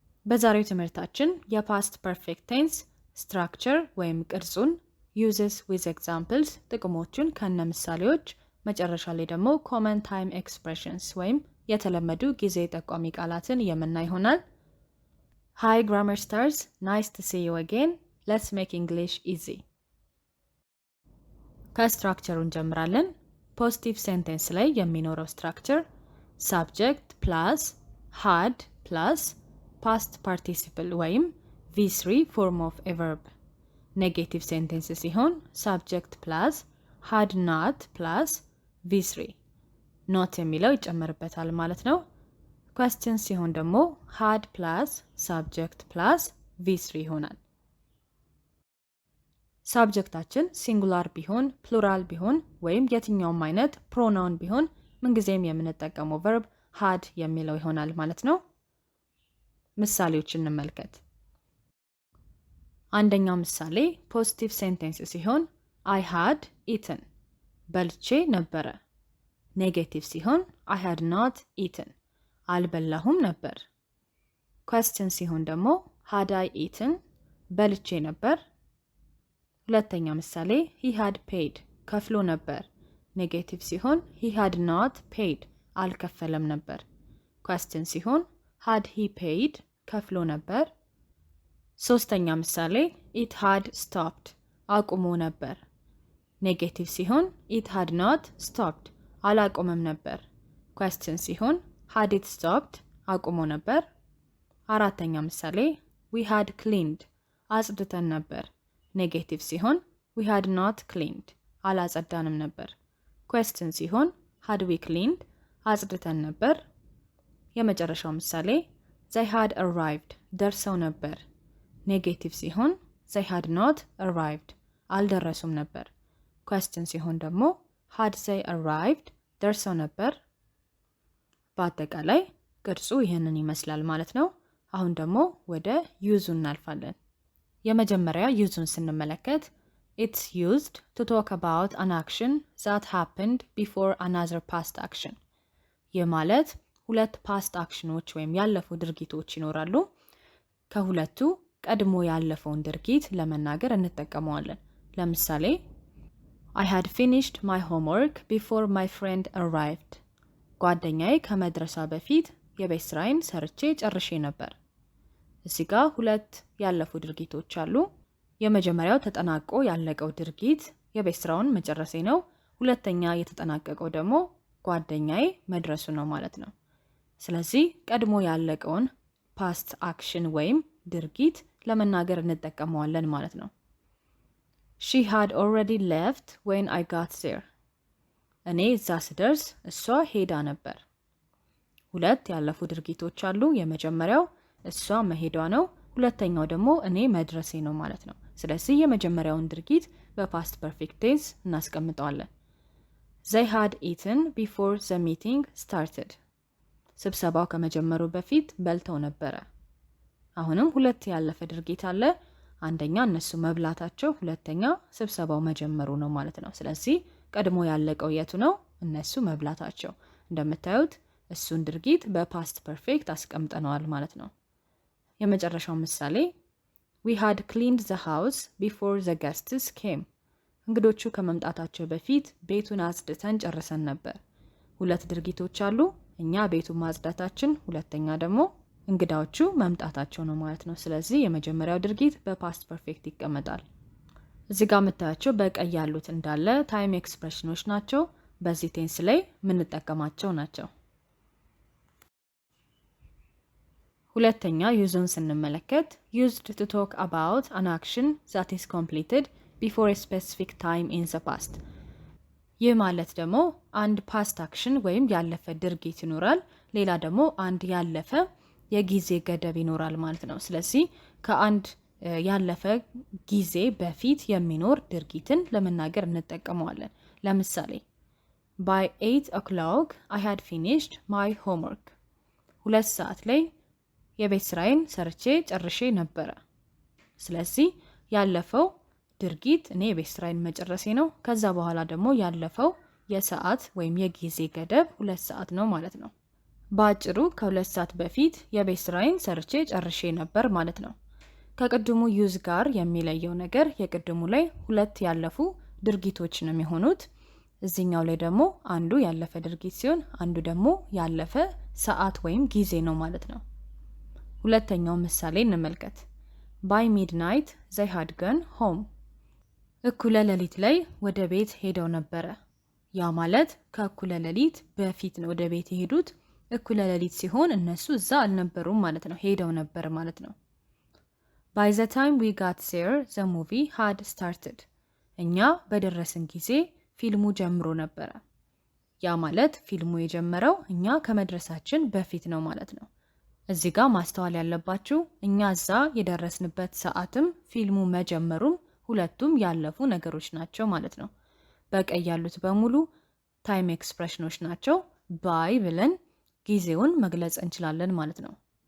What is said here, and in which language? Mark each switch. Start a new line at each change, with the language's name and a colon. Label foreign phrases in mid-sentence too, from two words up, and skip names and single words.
Amharic: በዛሬው ትምህርታችን
English: past perfect tense structure
Amharic: ወይም ቅርጹን
English: uses with examples
Amharic: ጥቅሞቹን ከነ ምሳሌዎች መጨረሻ ላይ ደግሞ
English: common time expressions
Amharic: ወይም የተለመዱ ጊዜ ጠቋሚ ቃላትን የምናይ ይሆናል።
English: Hi grammar stars, nice to see you again. Let's make English easy.
Amharic: ከስትራክቸሩ እንጀምራለን።
English: positive sentence
Amharic: ላይ የሚኖረው ስትራክቸር
English: subject plus had plus past participle
Amharic: ወይም
English: V3 form of a verb። negative sentence
Amharic: ሲሆን
English: subject plus had not plus V3 not
Amharic: የሚለው ይጨመርበታል ማለት ነው። question ሲሆን ደግሞ
English: had plus subject plus V3
Amharic: ይሆናል። ሳብጀክታችን ሲንጉላር ቢሆን ፕሉራል ቢሆን ወይም የትኛውም አይነት ፕሮናውን ቢሆን ምንጊዜም የምንጠቀመው
English: verb had
Amharic: የሚለው ይሆናል ማለት ነው። ምሳሌዎችን እንመልከት። አንደኛው ምሳሌ
English: positive sentence
Amharic: ሲሆን
English: I had eaten
Amharic: በልቼ ነበረ። ኔጌቲቭ ሲሆን
English: I had not eaten
Amharic: አልበላሁም ነበር። question ሲሆን ደግሞ
English: had I eaten
Amharic: በልቼ ነበር። ሁለተኛ ምሳሌ
English: he had paid
Amharic: ከፍሎ ነበር። ኔጌቲቭ ሲሆን
English: he had not paid
Amharic: አልከፈለም ነበር። question ሲሆን
English: had he paid
Amharic: ከፍሎ ነበር። ሶስተኛ ምሳሌ
English: it had stopped
Amharic: አቁሞ ነበር። ኔጌቲቭ ሲሆን
English: it had not stopped
Amharic: አላቆመም ነበር። question ሲሆን
English: had it stopped
Amharic: አቁሞ ነበር። አራተኛ ምሳሌ
English: we had cleaned
Amharic: አጽድተን ነበር። ኔጌቲቭ ሲሆን
English: we had not cleaned
Amharic: አላጸዳንም ነበር። question ሲሆን
English: had we cleaned
Amharic: አጽድተን ነበር። የመጨረሻው ምሳሌ
English: they had arrived
Amharic: ደርሰው ነበር። ኔጌቲቭ ሲሆን
English: they had not arrived
Amharic: አልደረሱም ነበር። question ሲሆን ደግሞ
English: had they arrived
Amharic: ደርሰው ነበር። በአጠቃላይ ቅርጹ ይህንን ይመስላል ማለት ነው። አሁን ደግሞ ወደ ዩዙ እናልፋለን። የመጀመሪያ ዩዙን ስንመለከት
English: it's used to talk about an action that happened before another past action።
Amharic: ይህ ማለት ሁለት
English: past actions
Amharic: ወይም ያለፉ ድርጊቶች ይኖራሉ። ከሁለቱ ቀድሞ ያለፈውን ድርጊት ለመናገር እንጠቀመዋለን። ለምሳሌ
English: I had finished my homework before my friend arrived።
Amharic: ጓደኛዬ ከመድረሷ በፊት የቤት ስራዬን ሰርቼ ጨርሼ ነበር። እዚህ ጋር ሁለት ያለፉ ድርጊቶች አሉ። የመጀመሪያው ተጠናቆ ያለቀው ድርጊት የቤት ስራውን መጨረሴ ነው። ሁለተኛ የተጠናቀቀው ደግሞ ጓደኛዬ መድረሱ ነው ማለት ነው። ስለዚህ ቀድሞ ያለቀውን
English: past action
Amharic: ወይም ድርጊት ለመናገር እንጠቀመዋለን ማለት ነው።
English: She had already left when I got there።
Amharic: እኔ እዛ ስደርስ እሷ ሄዳ ነበር። ሁለት ያለፉ ድርጊቶች አሉ። የመጀመሪያው እሷ መሄዷ ነው። ሁለተኛው ደግሞ እኔ መድረሴ ነው ማለት ነው። ስለዚህ የመጀመሪያውን ድርጊት
English: past perfect tense
Amharic: እናስቀምጠዋለን።
English: They had eaten before the meeting started።
Amharic: ስብሰባው ከመጀመሩ በፊት በልተው ነበረ። አሁንም ሁለት ያለፈ ድርጊት አለ። አንደኛ እነሱ መብላታቸው፣ ሁለተኛ ስብሰባው መጀመሩ ነው ማለት ነው። ስለዚህ ቀድሞ ያለቀው የቱ ነው? እነሱ መብላታቸው። እንደምታዩት እሱን ድርጊት
English: past perfect
Amharic: አስቀምጠነዋል ማለት ነው። የመጨረሻው ምሳሌ
English: we had cleaned the house before the guests came።
Amharic: እንግዶቹ ከመምጣታቸው በፊት ቤቱን አጽድተን ጨርሰን ነበር። ሁለት ድርጊቶች አሉ። እኛ ቤቱን ማጽዳታችን፣ ሁለተኛ ደግሞ እንግዳዎቹ መምጣታቸው ነው ማለት ነው። ስለዚህ የመጀመሪያው ድርጊት
English: past perfect
Amharic: ይቀመጣል። እዚህ ጋር የምታያቸው በቀይ ያሉት እንዳለ
English: time expressions
Amharic: ናቸው። በዚህ ቴንስ ላይ የምንጠቀማቸው ናቸው። ሁለተኛ ዩዙን ስንመለከት
English: used to talk about an action that is completed before a specific time in the past።
Amharic: ይህ ማለት ደግሞ አንድ
English: past action
Amharic: ወይም ያለፈ ድርጊት ይኖራል። ሌላ ደግሞ አንድ ያለፈ የጊዜ ገደብ ይኖራል ማለት ነው። ስለዚህ ከአንድ ያለፈ ጊዜ በፊት የሚኖር ድርጊትን ለመናገር እንጠቀመዋለን። ለምሳሌ
English: by 8 o'clock I had finished my homework።
Amharic: 2 ሰዓት ላይ የቤት ስራዬን ሰርቼ ጨርሼ ነበረ። ስለዚህ ያለፈው ድርጊት እኔ የቤት ስራዬን መጨረሴ ነው። ከዛ በኋላ ደግሞ ያለፈው የሰዓት ወይም የጊዜ ገደብ 2 ሰዓት ነው ማለት ነው። በአጭሩ ከ2 ሰዓት በፊት የቤት ስራዬን ሰርቼ ጨርሼ ነበር ማለት ነው። ከቅድሙ ዩዝ ጋር የሚለየው ነገር የቅድሙ ላይ 2 ያለፉ ድርጊቶች ነው የሚሆኑት። እዚህኛው ላይ ደግሞ አንዱ ያለፈ ድርጊት ሲሆን አንዱ ደግሞ ያለፈ ሰዓት ወይም ጊዜ ነው ማለት ነው። ሁለተኛው ምሳሌ እንመልከት።
English: By midnight they had gone home.
Amharic: እኩለ ሌሊት ላይ ወደ ቤት ሄደው ነበረ። ያ ማለት ከእኩለ ሌሊት በፊት ነው ወደ ቤት የሄዱት። እኩለ ሌሊት ሲሆን እነሱ እዛ አልነበሩም ማለት ነው፣ ሄደው ነበር ማለት ነው።
English: By the time we got there, the movie had started.
Amharic: እኛ በደረስን ጊዜ ፊልሙ ጀምሮ ነበረ። ያ ማለት ፊልሙ የጀመረው እኛ ከመድረሳችን በፊት ነው ማለት ነው። እዚህ ጋር ማስተዋል ያለባችሁ እኛ እዛ የደረስንበት ሰዓትም ፊልሙ መጀመሩም ሁለቱም ያለፉ ነገሮች ናቸው ማለት ነው። በቀይ ያሉት በሙሉ
English: time expressions
Amharic: ናቸው። ባይ ብለን ጊዜውን መግለጽ እንችላለን ማለት ነው።